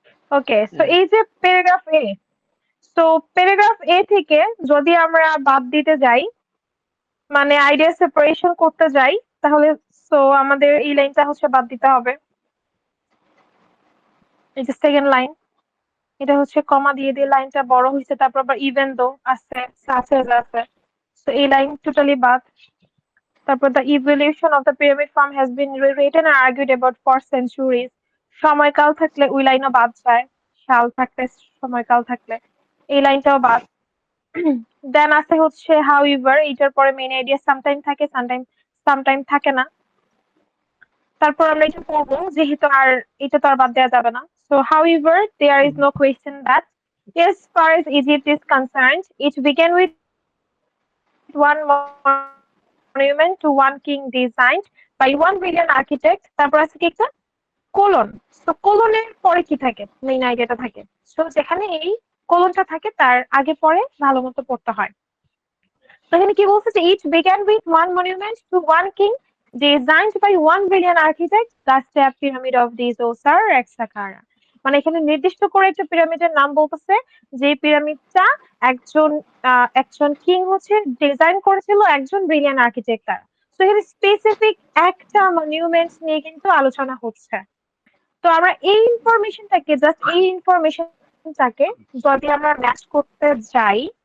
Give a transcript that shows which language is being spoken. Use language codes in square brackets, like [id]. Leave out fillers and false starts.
[bn] ওকে, so এই যে paragraph এ, তো প্যারাগ্রাফ এ থেকে যদি আমরা বাদ দিতে যাই, মানে আইডিয়া সেপারেশন করতে যাই, তাহলে সো আমাদের এই লাইনটা হচ্ছে বাদ দিতে হবে। এই যে সেকেন্ড লাইন, এটা হচ্ছে কমা দিয়ে দিয়ে লাইনটা বড় হয়েছে, তারপর আবার ইভেন দো আছে, সাচেস আছে, তো এই লাইন টোটালি বাদ। তারপর [en] the evolution of the pyramid form has been rewritten and argued about for centuries. [bn] সময়কাল থাকলে ওই লাইনও বাদ যায়, সাল থাকলে, সময়কাল থাকলে এই লাইনটাও বাদ। দেন আছে হচ্ছে however, এটার পরে মেইন আইডিয়া সামটাইম থাকে, সামটাইম থাকে না। তারপর আমরা এটা পড়বো, যেহেতু আর এটা তো আর বাদ দেওয়া যাবে না। [en] So however, there is no question that as far as Egypt is concerned, it began with one monument to one king designed by 1 billion architect। [bn] তারপর আছে কি একটা কোলন। তো কোলনের পরে কি থাকে, মেইন আইডিয়াটা থাকে। তো যেখানে এই কোলনটা থাকে তার আগে পরে ভালো মতো পড়তে হয়। তো এখানে কি বলছে যে [en] It began with one monument to one king designed by 1 billion architect, the step pyramid of Djoser et Saqqara। [bn] মানে এখানে নির্দিষ্ট করে একটা পিরামিডের নাম বলতেছে, যে পিরামিডটা একজন একজন কিং হচ্ছে ডিজাইন করেছিল, একজন ব্রিলিয়ান্ট আর্কিটেক্ট তার। তো এখানে স্পেসিফিক একটা মনিউমেন্ট নিয়ে কিন্তু আলোচনা হচ্ছে। তো আমরা এই ইনফরমেশনটাকে, জাস্ট এই ইনফরমেশনটাকে যদি আমরা ম্যাচ করতে যাই,